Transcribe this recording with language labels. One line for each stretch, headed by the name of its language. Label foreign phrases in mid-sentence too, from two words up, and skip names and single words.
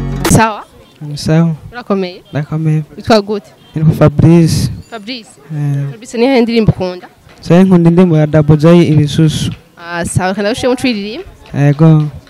Rundi: Sawa? Ni sawa. Urakomeye? Ndakomeye. Witwa gute? Nitwa Fabrice. Fabrice? Eh. Fabrice, ni iyihe ndirimbo ukunda? Sabe nkunda indirimbo ya Double J, Ibisusu. Ah, sawa, kandi ushimwe uturirimbe. Yego.